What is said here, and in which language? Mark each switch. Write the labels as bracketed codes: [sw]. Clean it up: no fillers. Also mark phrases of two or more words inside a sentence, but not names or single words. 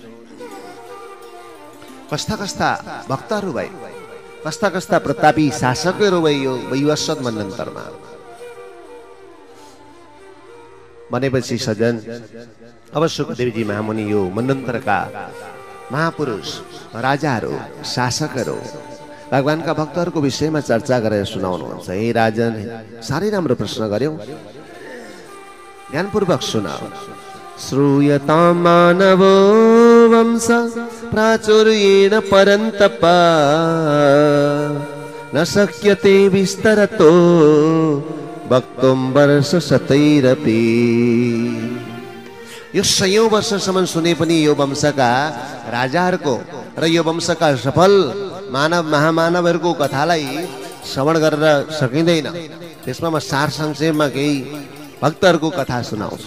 [ne] कस्ता कस्ता भक्तहरू भए, कस्ता कस्ता प्रतापी शासकहरू भए यो वैवस्वत मन्वन्तरमा भनेपछि सज्जन, अब सुखदेवजी महामुनि यो मन्वन्तरका महापुरुष, राजाहरू, शासकहरू, भगवानका भक्तहरूको विषयमा चर्चा गरेर सुनाउनुहुन्छ। हे राजन, साह्रै राम्रो प्रश्न गर्यौ, ध्यानपूर्वक सुनाऊ। [sa] श्रूयतां मानवो वंश प्राचुर्येण परन्तप न शक्यते विस्तरतो वक्तुं वर्षशतैरपि। [ne] यो 100औं वर्षसम्म सुने पनि यो वंशका राजाहरूको र यो वंशका सफल मानव महामानवहरूको कथालाई श्रवण गरेर सकिँदैन। त्यसमा म सार संक्षेपमा केही भक्तहरूको कथा सुनाउँछु।